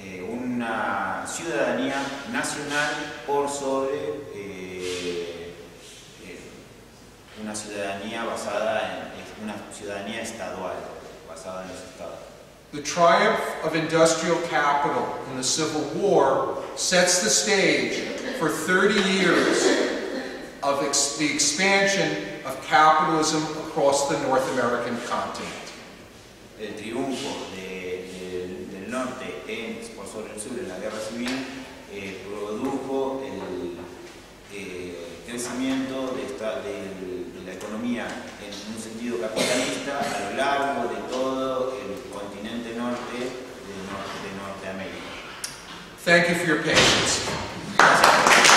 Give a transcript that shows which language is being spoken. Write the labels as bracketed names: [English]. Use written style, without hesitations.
[Spanish] una ciudadanía nacional por sobre una ciudadanía basada en una ciudadanía estadual, basada en los estados. [English] The triumph of industrial capital in the Civil War sets the stage for 30 years of the expansion of capitalism across the North American continent. [Spanish] El triunfo del norte por sobre el sur en la guerra civil produjo el crecimiento de la economía en un sentido capitalista a lo largo de todo el continente norte de Norteamérica. [English] Thank you for your patience.